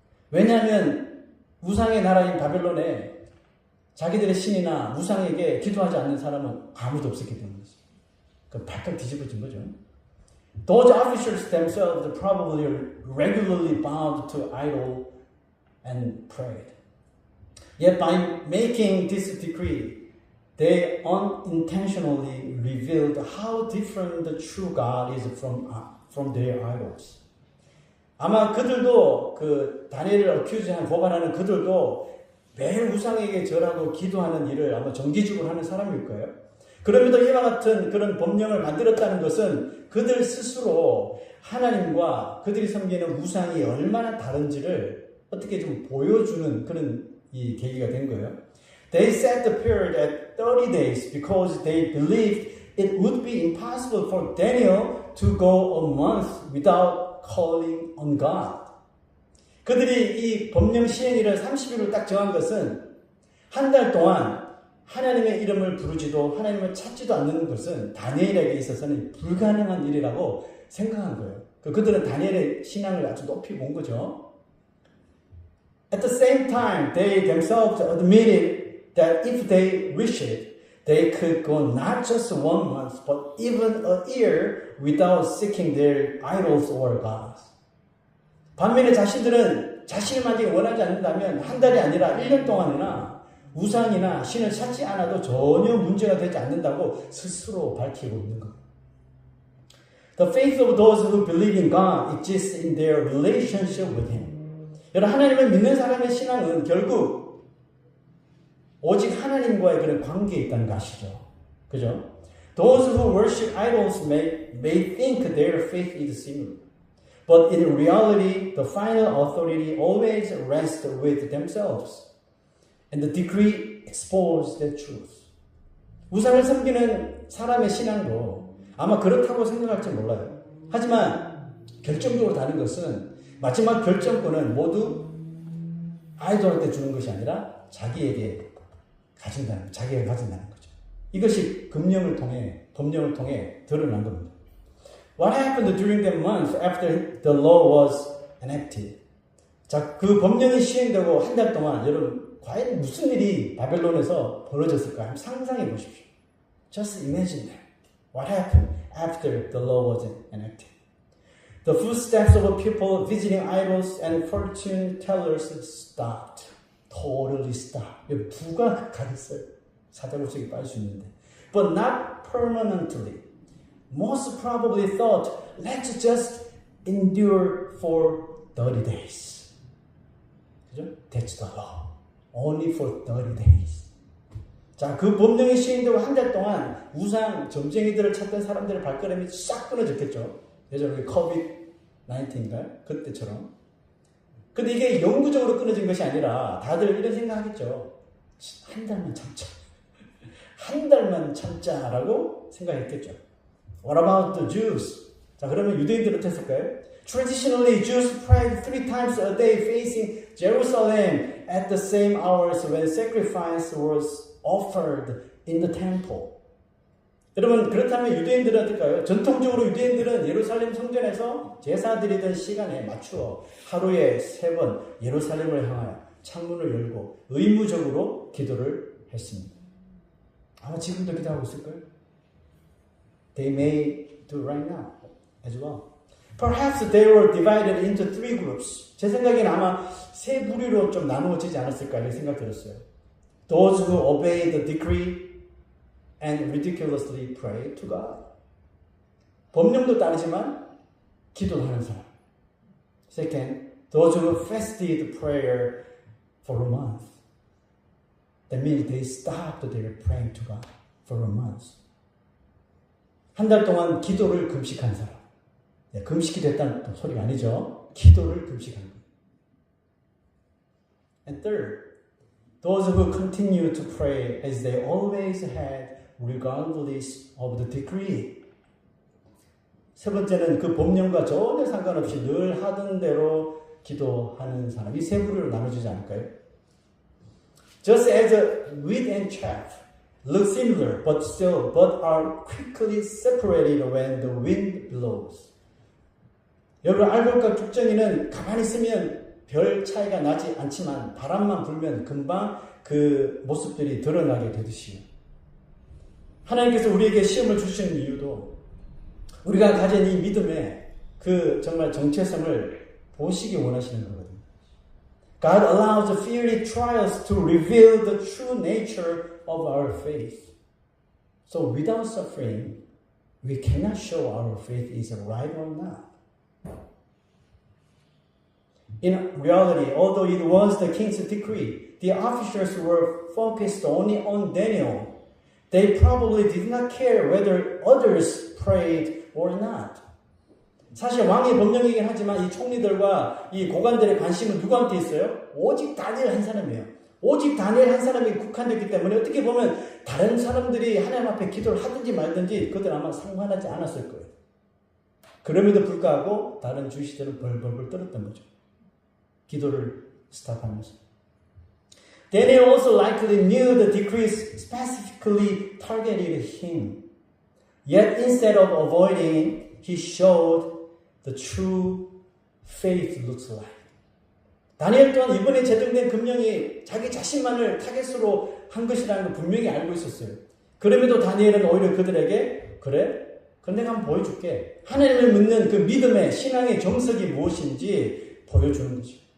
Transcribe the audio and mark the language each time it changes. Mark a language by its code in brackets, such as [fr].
[ko] 왜냐하면 우상의 나라인 바벨론에 자기들의 신이나 우상에게 기도하지 않는 사람은 아무도 없었기 때문이죠. 그 발칵 뒤집어진 거죠. [en] Those officers themselves probably regularly bowed to idol and prayed. Yet by making this decree, they unintentionally revealed how different the true God is from their idols. [ko] 아마 그들도 그 다니엘을 어큐즈한 고발하는 그들도 매일 우상에게 절하고 기도하는 일을 아마 정기적으로 하는 사람일 거예요. 그럼에도 이와 같은 그런 법령을 만들었다는 것은 그들 스스로 하나님과 그들이 섬기는 우상이 얼마나 다른지를 어떻게 좀 보여주는 그런 이 계기가 된 거예요. [en] They set the period at 30 days because they believed it would be impossible for Daniel to go a month without calling on God. [ko] 그들이 이 법령 시행일을 30일을 딱 정한 것은 한 달 동안 하나님의 이름을 부르지도 하나님을 찾지도 않는 것은 다니엘에게 있어서는 불가능한 일이라고 생각한 거예요. 그들은 다니엘의 신앙을 아주 높이 본 거죠. [en] At the same time, they themselves admitted that if they wished, they could go not just 1 month, but even a year without seeking their idols or gods. [ko] 반면에 자신들은 자신을 만약에 원하지 않는다면 한 달이 아니라 1년 동안이나 우상이나 신을 찾지 않아도 전혀 문제가 되지 않는다고 스스로 밝히고 있는 것. [en] The faith of those who believe in God exists in their relationship with Him. [ko] 여러분, 하나님을 믿는 사람의 신앙은 결국 오직 하나님과의 그런 관계에 있다는 것이죠. 그죠? [en] Those who worship idols may think their faith is similar. But in reality, the final authority always rests with themselves. And the decree exposed the truth. [ko] 우상을 섬기는 사람의 신앙도 아마 그렇다고 생각할지 몰라요. 하지만 결정적으로 다른 것은 마지막 결정권은 모두 아이돌한테 주는 것이 아니라 자기가 가진다는 거죠. 이것이 법령을 통해 드러난 겁니다. [en] What happened during the month after the law was enacted? [ko] 자, 그 법령이 시행되고 한 달 동안 여러분 과연 무슨 일이 바벨론에서 벌어졌을까? 한번 상상해 보십시오. [en] Just imagine that. What happened after the law was enacted? The footsteps of people visiting idols and fortune tellers stopped. Totally stopped. [ko] 부각하겠어요. 사자굴속에 빠질 수 있는데. [en] But not permanently. Most probably thought, let's just endure for 30 days. [ko] 그죠? [en] That's the law. Only for 30 days. [ko] 자, 그 법령이 시행되고 한 달 동안 우상 점쟁이들을 찾던 사람들의 발걸음이 싹 끊어졌겠죠. 예전에 COVID-19인가요? 그때처럼. 근데 이게 영구적으로 끊어진 것이 아니라 다들 이런 생각하겠죠. 한 달만 참자. 한 달만 참자라고 생각했겠죠. [en] What about the Jews? [ko] 자, 그러면 유대인들은 어땠을까요? [en] Traditionally, Jews prayed 3 times a day facing Jerusalem at the same hours when sacrifice was offered in the temple. [ko] 여러분 그렇다면 유대인들은 어떨까요? 전통적으로 유대인들은 예루살렘 성전에서 제사 드리던 시간에 맞추어 하루에 3번 예루살렘을 향하여 창문을 열고 의무적으로 기도를 했습니다. 아마 지금도 기도하고 있을까요? [en] They may do right now as well. Perhaps they were divided into 3 groups. [ko] 제 생각에는 아마 3 부류로 좀 나누어지지 않았을까 이런 생각 들었어요. [en] Those who obey the decree and ridiculously pray to God. [ko] 법령도 따르지만 기도하는 사람. [en] Second, those who fasted prayer for a month. That means they stopped their praying to God for a month. [ko] 한 달 동안 기도를 금식한 사람. 금식이 됐다는 소리가 아니죠. 기도를 금식한 거예요. [en] And third, those who continue to pray as they always had regardless of the decree. [ko] 세 번째는 그 법령과 전혀 상관없이 늘 하던 대로 기도하는 사람. 이 세 부류로 나눠지지 않을까요? [en] Just as wheat and chaff look similar but are quickly separated when the wind blows. [ko] 여러분 알곡과 죽정이는 가만히 있으면 별 차이가 나지 않지만 바람만 불면 금방 그 모습들이 드러나게 되듯이요. 하나님께서 우리에게 시험을 주시는 이유도 우리가 가진 이 믿음의 그 정말 정체성을 보시기 원하시는 거거든요. [en] God allows fiery trials to reveal the true nature of our faith. So without suffering, we cannot show our faith is right or not. In reality, although it was the king's decree, the officers were focused only on Daniel. They probably did not care whether others prayed or not. [ko] 사실 왕의 법령이긴 하지만 이 총리들과 이 고관들의 관심은 누구한테 있어요? 오직 다니엘 한 사람이에요. 오직 다니엘 한 사람이 국한됐기 때문에 어떻게 보면 다른 사람들이 하나님 앞에 기도를 하든지 말든지 그들 아마 상관하지 않았을 거예요. 그럼에도 불구하고 다른 주시들은 벌벌벌 떨었던 거죠. 기도를 스탑하면서. [en] Daniel also likely knew the decrees specifically targeted him. Yet instead of avoiding, he showed the true faith looks like. [ko] 다니엘 또한 이번에 제정된 금령이 자기 자신만을 타겟으로 한 것이라는 걸 분명히 알고 있었어요. 그럼에도 다니엘은 오히려 그들에게 그래? 그럼 내가 한번 보여줄게. 하나님을 믿는 그 믿음의 신앙의 정석이 무엇인지 보여주는 거죠.